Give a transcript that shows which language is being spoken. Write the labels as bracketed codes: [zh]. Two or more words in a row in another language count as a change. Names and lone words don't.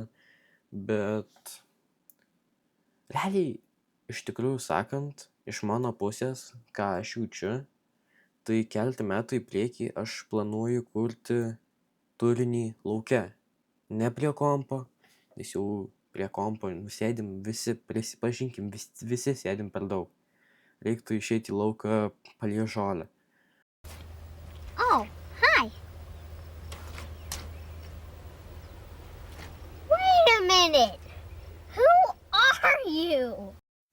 [lt] Bet realiai, iš tikrųjų sakant, iš mano pusės, ką aš jaučiu, tai keletą metų į priekį aš planuoju kurti turinį lauke. Ne prie kompo, nes jau prie kompo sėdim visi, prisipažinkim, visi sėdim per daug. Reiktų išeiti į lauką palei žolę. [en] Oh, hi. Wait a minute. Who are you?